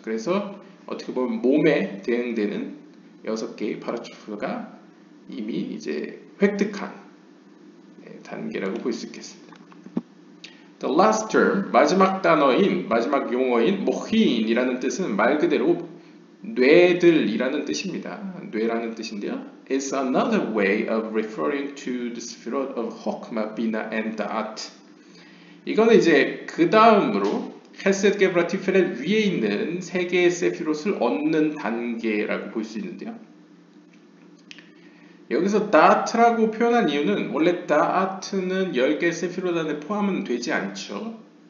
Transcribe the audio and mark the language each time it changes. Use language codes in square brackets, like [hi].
[ko] 그래서 어떻게 보면 몸에 대응되는 6개의 파르츠프가 이미 이제 획득한 단계라고 볼 수 있겠습니다. [en] The last term, [ko] 마지막 용어인 모힌이라는 뜻은 말 그대로 뇌들이라는 뜻입니다. 뇌라는 뜻인데요. [en] It's another way of referring to the Sefirot of Chokmah, Bina, and Da'at. [ko] 이거는 이제 그 다음으로 헤세드, 게브라, 티페렛 위에 있는 3개의 세피롯을 얻는 단계라고 볼 수 있는데요. 여기서 다트라고 표현한 이유는 원래 다아트는 10개의 세피롯 안에 포함은 되지 않죠.